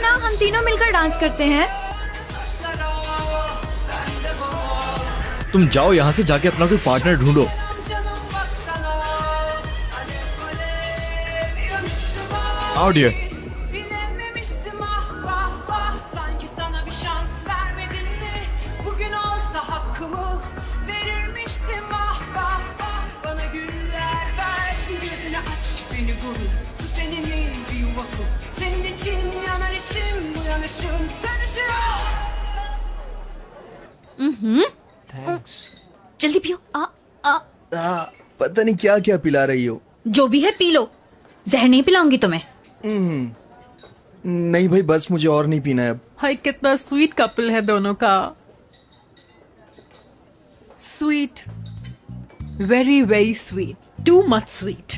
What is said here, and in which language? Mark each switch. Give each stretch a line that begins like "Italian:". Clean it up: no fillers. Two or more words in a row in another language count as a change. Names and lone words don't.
Hindi: हम तीनों मिलकर डांस करते हैं। तुम जाओ यहाँ से, जाके अपना कोई पार्टनर ढूंढो।
Turkish: Canım baksana alev alev yanışıma.
Hindi: आओ डियर।
Turkish: Bilememişsin vah vah vah. Sanki sana bir şans vermedim mi? Bugün olsa hakkımı verirmişsin vah vah vah. Bana güller ver, gözünü aç beni bul. Bu senin bir yuva kur. Senin için yanar içim, bu yanışım sönüşüyor.
Hindi: जल्दी पियो। पता नहीं क्या क्या पिला रही हो। जो भी है पी लो, जहर नहीं पिलाऊंगी तुम्हें। नहीं भाई बस, मुझे और नहीं पीना है अब। हाय कितना
English: sweet couple
Hindi: है दोनों का।
English: sweet, very very sweet, too much sweet.